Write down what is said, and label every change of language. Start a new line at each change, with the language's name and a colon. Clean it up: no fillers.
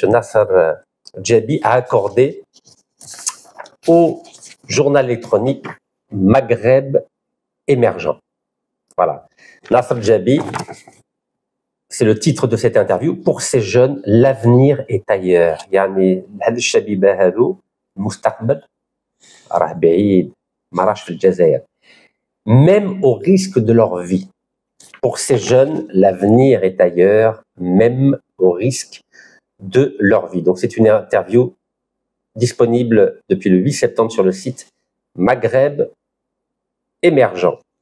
French: Nasser Djabi, a accordée au journal électronique Maghreb émergent. Voilà. Nasser Djabi, c'est le titre de cette interview. Pour ces jeunes, l'avenir est ailleurs.
Arabic: يعني هاد الشبيبة هادو المستقبل راه بعيد ما راهش في الجزائر.
French: Même au risque de leur vie. Pour ces jeunes, l'avenir est ailleurs, même au risque de leur vie. Donc c'est une interview disponible depuis le 8 septembre sur le site Maghreb émergent.